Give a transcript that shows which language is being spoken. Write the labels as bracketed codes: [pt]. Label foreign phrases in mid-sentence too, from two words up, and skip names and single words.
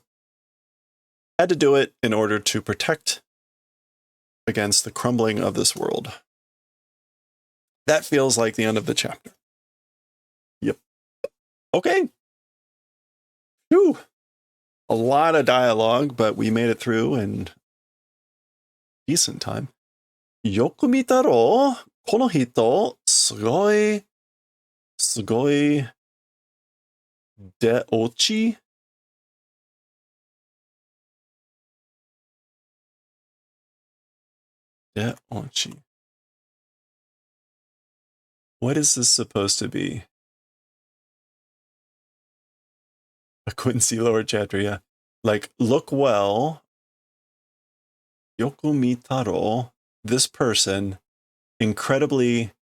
[en] Had to do it in order to protect against the crumbling of this world. That feels like the end of the chapter. Yep. Okay. Whew. A lot of dialogue, but we made it through in decent time. [ja] よく見たろ、この人、すごいでおち? でおち. [en] What is this supposed to be? A Quincy lower chapter, yeah. Like, look well. [ja] よく見たろ, [en] this person, incredibly.